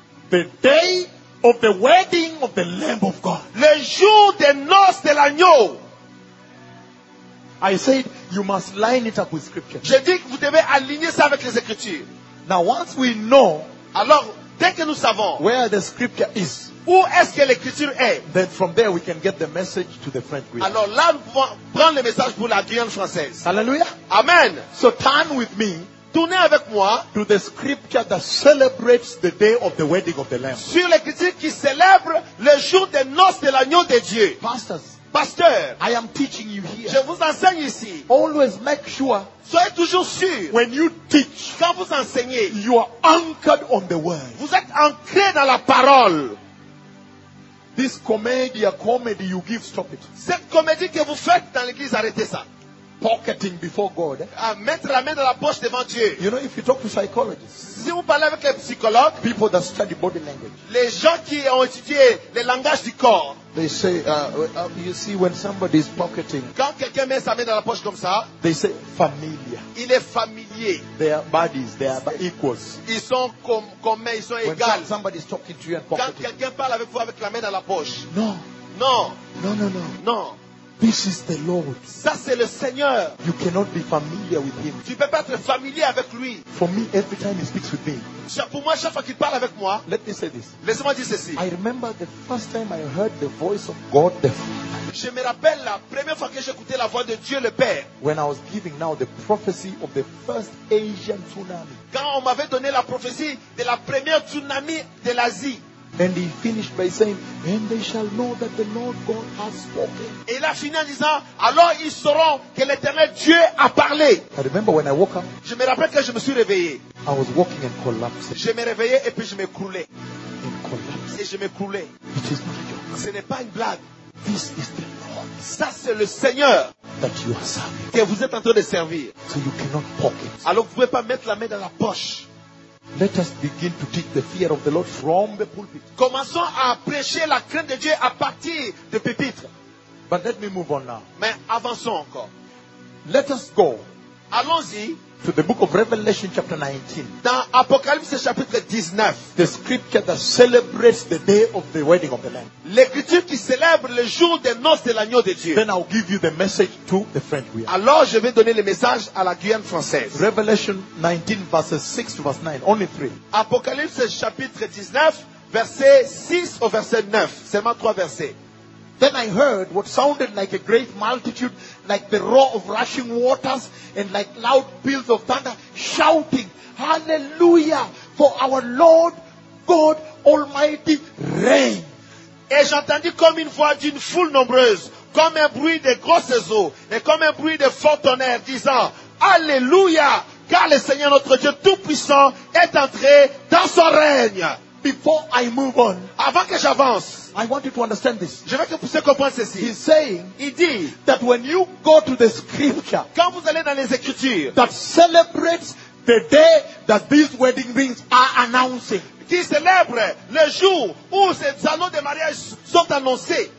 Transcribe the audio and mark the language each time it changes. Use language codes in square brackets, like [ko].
[en] The day of the wedding of the Lamb of God. [fr] Le jour des noces de l'agneau. [en] I said you must line it up with Scripture. [fr] Je dis que vous devez aligner ça avec les Écritures. [en] Now once we know, [fr] alors dès que nous savons [en] where the Scripture is, [fr] où est-ce que l'Écriture est, [en] then from there we can get the message to the French Guiana. [fr] Alors là, prendre le message pour la Guyane française. [en] Hallelujah. Amen. So turn with me. [fr] Tournez avec moi [en] to the Scripture that celebrates the day of the wedding of the Lamb. [fr] Sur l'Écriture qui célèbre le jour des noces de l'agneau de Dieu. [en] Pastors. [fr] Pasteur, [en] I am teaching you here. [fr] Je vous enseigne ici. [en] Always make sure. [fr] Soyez toujours sûr. [en] When you teach, [fr] quand vous enseignez, [en] you are anchored on the word. [fr] Vous êtes ancré dans la parole. [en] This comedy you give, stop it. [fr] Cette comédie que vous faites dans l'église, arrêtez ça. [en] Pocketing before God. [fr] Mettre la main dans la poche devant Dieu. [en] You know, if you talk to psychologists, [fr] si vous parlez avec les psychologues, [en] people that study body language, [fr] les gens qui ont étudié le langage du corps, [en] they say, you see, when somebody is pocketing, [fr] quand quelqu'un met sa main dans la poche comme ça, [en] they say, familiar. [fr] Il est familier. [en] Their bodies, they are equals. [fr] Ils sont comme ils sont [en] when [fr] égales. [en] When somebody is talking to you and pocketing, [fr] quand quelqu'un parle avec vous avec la main dans la poche, [en] no, no, no, no, no, no. This is the Lord. [fr] Ça c'est le Seigneur. [en] You cannot be familiar with him. [fr] Tu peux pas être familier avec lui. [en] For me, every time he speaks with me. [fr] Pour moi, chaque fois qu'il parle avec moi. [en] Let me say this. [fr] Laisse-moi dire ceci. [en] I remember the first time I heard the voice of God the Father. [fr] Je me rappelle la première fois que j'ai écouté la voix de Dieu le Père. [en] When I was giving now the prophecy of the first Asian tsunami. [fr] Quand on m'avait donné la prophétie de la première tsunami de l'Asie. [en] And he finished by saying, and they shall know that the Lord God has spoken. [fr] Et il a fini en disant, alors ils sauront que l'Éternel Dieu a parlé. [en] I remember when I woke up. [fr] Je me rappelle quand je me suis réveillé. [en] I was walking and collapsing. [fr] Je me réveillais et puis je m'écroulais. [en] And collapsing. [fr] Et je m'écroulais. [en] It is not a joke. [fr] Ce n'est pas une blague. [en] This is the Lord. [fr] Ça c'est le Seigneur. [en] That you are serving. [fr] Que vous êtes en train de servir. [en] So you cannot pocket. [fr] Alors vous ne pouvez pas mettre la main dans la poche. [en] Let us begin to teach the fear of the Lord from the pulpit. [fr] Commençons à prêcher la crainte de Dieu à partir de pupitre. [en] But let me move on now. [fr] Mais avançons encore. [en] Let us go. [fr] Allons-y. [en] To the book of Revelation chapter 19. [fr] Dans Apocalypse chapitre 19. [en] The scripture that celebrates the day of the wedding of the Lamb. [fr] L'écriture qui célèbre le jour des noces de l'agneau de Dieu. [en] Then I'll give you the message to the French Guiana. [fr] Alors je vais donner le message à la Guyane française. [en] Revelation 19 verses 6 to verse 9. Only 3. [fr] Apocalypse chapitre 19 verset 6 au verset 9. Seulement 3 versets. [en] Then I heard what sounded like a great multitude, like the roar of rushing waters and like loud peals of thunder, shouting, Hallelujah, for our Lord God Almighty reigns. [fr] Et j'entendis comme une voix d'une foule nombreuse, comme un bruit de grosses eaux et comme un bruit de fort tonnerre, disant, Hallelujah, car le Seigneur notre Dieu tout puissant est entré dans son règne. [en] before I move on. [fr] Avant que j'avance, [en] I want you to understand this. [fr] Je veux que vous compreniez ceci. [en] He's saying, [fr] il dit, [en] that when you go to the scripture, [fr] quand vous allez dans les écritures, [en] that celebrates the day that these wedding rings are announcing. [fr] Qui célèbre le jour où ces anneaux de mariage sont annoncés.